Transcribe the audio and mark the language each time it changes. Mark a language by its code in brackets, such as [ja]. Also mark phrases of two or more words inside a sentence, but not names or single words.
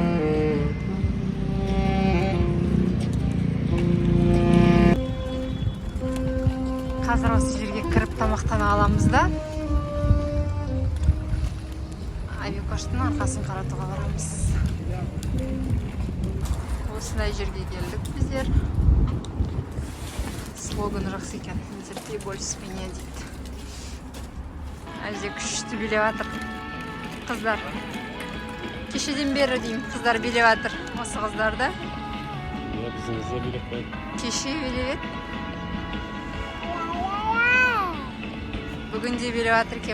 [kk] Қазір осы жерге кіріп тамақтана аламыз да. Айбекоштың арқасын қаратуға барамыз. Осындай жерге келдік біздер. Слоганы жақсы екен. [ru] Терпей больше с меня [kk] дейді. Әлде күшті билеп жатыр. қыздар. Кешеден бері деймін, қыздар билеп жатыр. Осы қыздар да. Ya bizimizde bile koy. Кеше билеп еді. Бүгін де билеп жатыр екен.